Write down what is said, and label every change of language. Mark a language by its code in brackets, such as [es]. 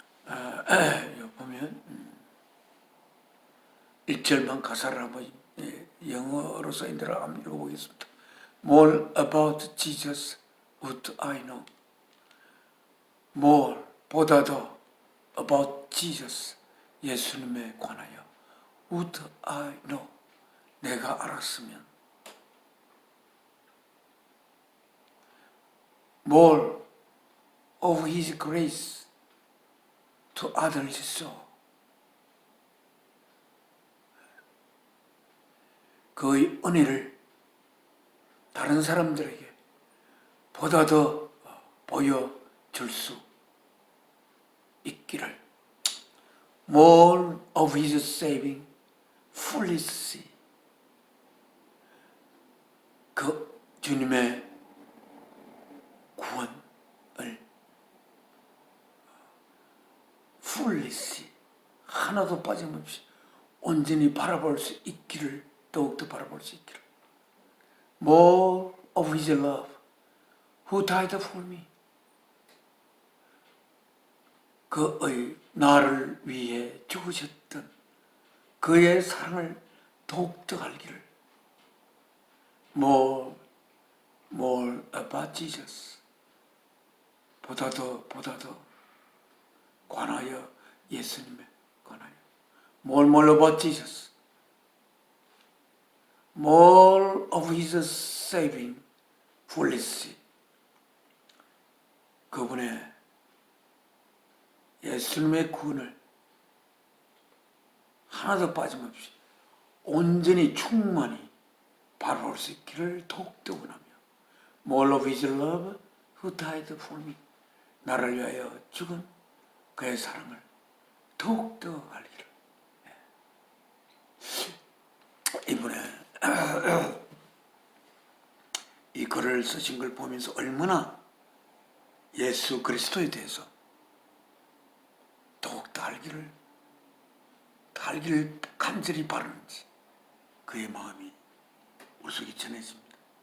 [ko] 여기 보면 1절만 가사를 한번 영어로 써있는 대로 한번 읽어보겠습니다. [en] More about Jesus would I know. More, [ko] 보다 더 [en] about Jesus, [ko] 예수님에 관하여 [en] would I know, [ko] 내가 알았으면. [en] More of His grace to others so. [ko] 그의 은혜를 다른 사람들에게 보다 더 보여줄 수 있기를. [en] More of His saving fullness. [ko] 그 주님의 구원을 fullness, 하나도 빠짐없이 온전히 바라볼 수 있기를, 더욱더 바라볼 수 있기를. [en] More of His love, who died for me. [ko] 그의 나를 위해 죽으셨던 그의 사랑을 더욱더 알기를. [en] More about Jesus. [ko] 보다 더 관하여, 예수님에 관하여. [en] More about Jesus. More of His saving fullness. [ko] 그분의 예수님의 구원을 하나도 빠짐없이 온전히 충만히 바라볼 수 있기를 더욱더 원하며. [en] More of His love who died for me. [ko] 나를 위하여 죽은 그의 사랑을 더욱더 알기를. 이번에 이 글을 쓰신 걸 보면서 얼마나 예수 그리스도에 대해서 더욱더 알기를 간절히 바라는지 그의 마음이 우습게 전해집니다.